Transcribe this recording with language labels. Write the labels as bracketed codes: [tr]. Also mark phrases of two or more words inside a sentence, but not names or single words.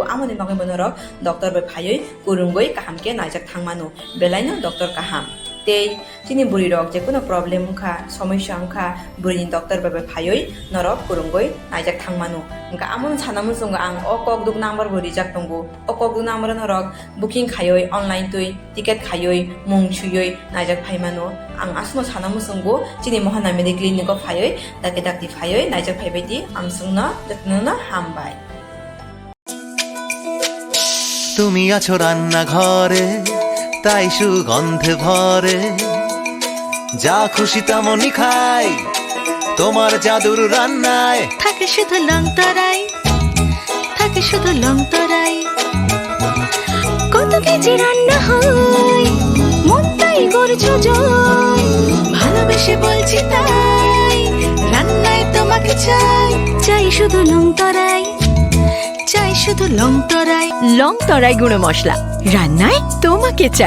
[trp] amani bagabano ro doctor be phayoi kurungoi kahamke naijak thangmano belaino doctor kaham te chini buri rok je kono problem ungkha somosya ungkha buri doctor be phayoi norok kurungoi naijak thangmano ungka amon chanamu sunga ang okok duk number buri jak tongo okok duk number norok booking khayoi online tui ticket khayoi mung chuyoi naijak phaimano ang asno chanamu sungo chini mohana mediclinic ko phayoi dake dakti phayoi naijak phaibaiti amsungna datnuna hambai [bn] তুমি আছো রান্না ঘরে তাই সুগন্ধে ভরে যা খুশি তেমনই খাই তোমার জাদুর রান্নায় থাকে শুধু লং তরাই থাকে শুধু লং তরাই কত কেজি রান্না হয় মন তাই করছো জয় ভালোবেসে বলছি তাই রান্নায় তোমাকে চাই চাই শুধু লং তরাই চাই শুধু লং তরাই গুঁড়ো মশলা রান্নায় তোমাকে চাই